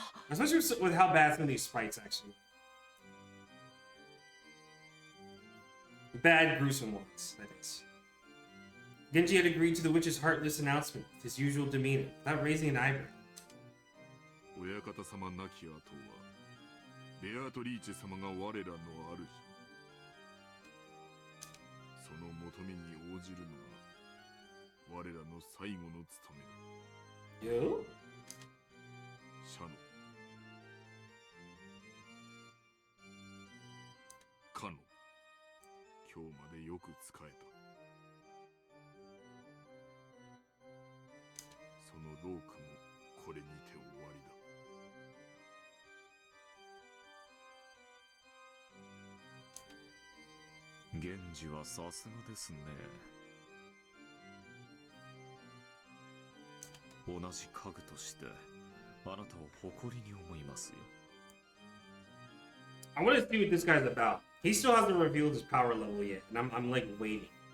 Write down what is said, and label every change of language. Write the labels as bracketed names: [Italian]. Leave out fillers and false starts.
[English] Especially with how bad some of these fights actually. Bad, gruesome ones, that is. Genji had agreed to the witch's heartless announcement with his usual demeanor, without raising an eyebrow. [Japanese] 親方様亡き後は、ベアトリーチェ様が我らの主。その求めに応じるのが我らの最後の務めだ。 [English] Yo? [Japanese] シャノ。カノ。今日までよく使えた。そのロークもこれにて終わりだ。源氏はさすがですね。同じ家具としてあなたを誇りに思いますよ。 [English] I want to see what this guy's about. He still hasn't revealed his power level yet, and I'm like waiting.